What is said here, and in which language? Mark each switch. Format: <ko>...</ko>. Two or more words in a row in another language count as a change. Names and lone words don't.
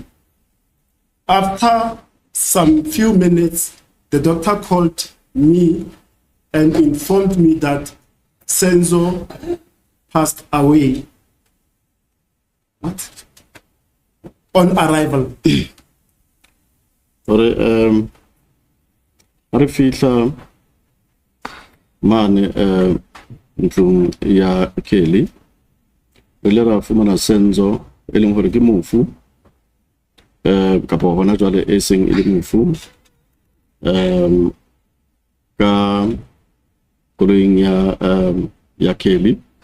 <en>After some few minutes, the doctor called me and informed me that Senzo passed away. What? On arrival.</en> <st>Arifitla mane ntlong ya Kelly le ra fumana Senzo e leng hore ke mofu kapo hona jwale e seng e le mofu ka koloing ya Kelly</st>